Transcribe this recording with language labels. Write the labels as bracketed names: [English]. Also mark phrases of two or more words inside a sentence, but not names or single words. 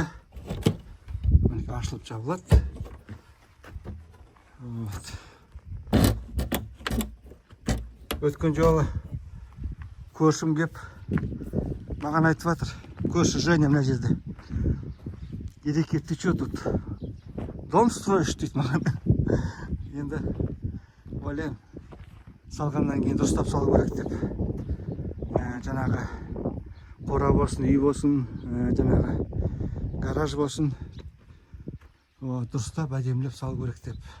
[Kazakh] Мінеке ашылып жабылады. Өткен жолы көршім кеп маған айтып жатыр. Көрші Женя мына жерде. Ереке, [Russian] ты что тут? Дом строишь [Kazakh] дейді маған. Енді ойлаймын, салғаннан кейін дұрыстап салу керек деп. Жаңағы қора болсын, үй болсын, жаңағы гараж болсын, дұрыстап әдемілеп салу керек деп.